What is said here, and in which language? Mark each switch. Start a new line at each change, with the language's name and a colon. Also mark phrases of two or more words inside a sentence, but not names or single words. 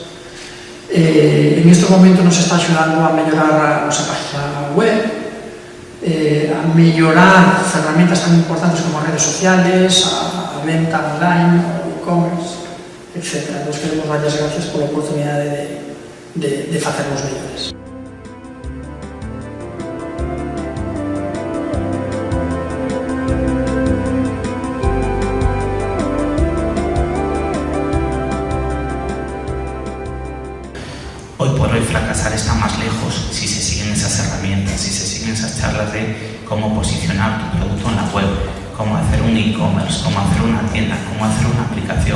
Galician: En este momento nos está axudando a mellorar a nosa página web, a mellorar ferramentas tan importantes como as redes sociales, a venta online, o e-commerce, etc. Nos queremos dar as gracias pola oportunidade de facernos mellores.
Spanish: Hoy por hoy fracasar está más lejos si se siguen esas herramientas, si se siguen esas charlas de cómo posicionar tu producto en la web, cómo hacer un e-commerce, cómo hacer una tienda, cómo hacer una aplicación.